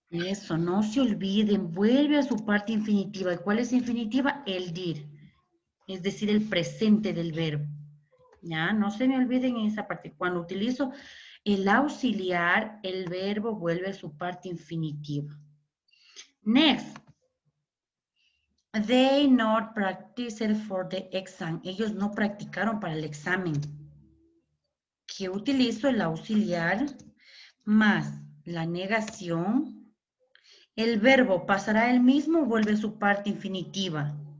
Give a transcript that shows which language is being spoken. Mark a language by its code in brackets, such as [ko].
[es] Eso, no se olviden, vuelve a su parte infinitiva. ¿Y cuál es infinitiva? El dir, es decir, el presente del verbo. Ya, no se me olviden en esa parte. Cuando utilizo el auxiliar, el verbo vuelve a su parte infinitiva. [en] Next. They not practiced for the exam. [es] Ellos no practicaron para el examen. ¿Qué utilizo? El auxiliar más la negación. El verbo pasará el mismo o vuelve a su parte infinitiva.